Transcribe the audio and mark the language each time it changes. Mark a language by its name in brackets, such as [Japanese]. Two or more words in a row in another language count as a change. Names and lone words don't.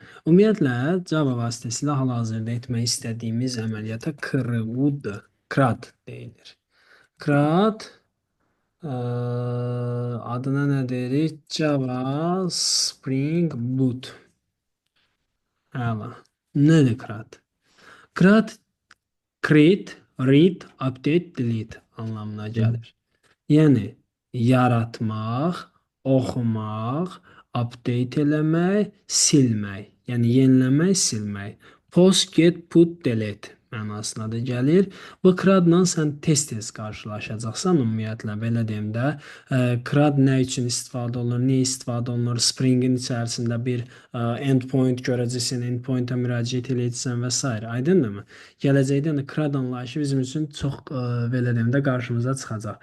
[Azerbaijani] Ümumiyyətlə Java vasitəsilə hal-hazırda etmək istədiyimiz əməliyyata CRUD deyilir. CRUD adına nə deyirik? Java Spring Boot. Əla. Nədir CRUD? CRUD [English] create, read, update, delete [Azerbaijani] anlamına gəlir. Yəni yaratmaq, oxumaq, update eləmək, silmək. Yəni yeniləmək, silmək. [English] Post, get, put, delete [Azerbaijani] mənasına da gəlir. Bu CRUD-la sən tez-tez qarşılaşacaqsan ümumiyyətlə belə deyim də. CRUD nə üçün istifadə olunur, niyə istifadə olunur? Spring-in içərisində bir endpoint görəcəksən, endpoint-a müraciət edəcəksən və s. Aydındırmı? Gələcəkdə də CRUD anlayışı bizim üçün çox belə deyim də qarşımıza çıxacaq.